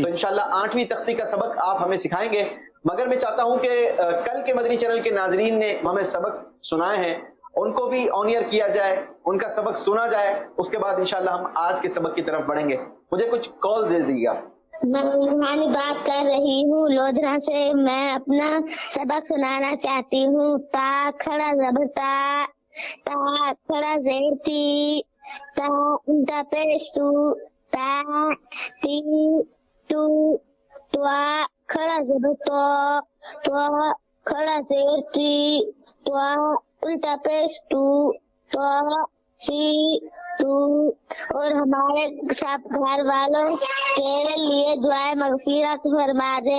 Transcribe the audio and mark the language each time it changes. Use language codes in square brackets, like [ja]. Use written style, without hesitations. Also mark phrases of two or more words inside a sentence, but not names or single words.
[ur] تو انشاءاللہ 8ویں تختی کا سبق آپ ہمیں سکھائیں گے، مگر میں چاہتا ہوں کہ کل کے مدنی چینل کے ناظرین نے ہمیں سبق سنائے ہیں، ان کو بھی [en] on air [ur] کیا جائے، ان کا سبق سنا جائے، اس کے بعد انشاءاللہ ہم آج کے سبق کی طرف بڑھیں گے۔ مجھے کچھ کال دے دیجیے گا۔ میں روحانی بات کر رہی ہوں لودھرا سے، میں اپنا سبق سنانا چاہتی ہوں۔ تا کھڑا زبر تا کھڑا زیر تی، تا الٹا پیش تو، تا تی تو، توا کھڑا زبر تو کھڑا زیر تی، توا الٹا پیش تو سی تو۔ اور ہمارے سب گھر والوں کے لیے دعائیں مغفرت فرما دیں۔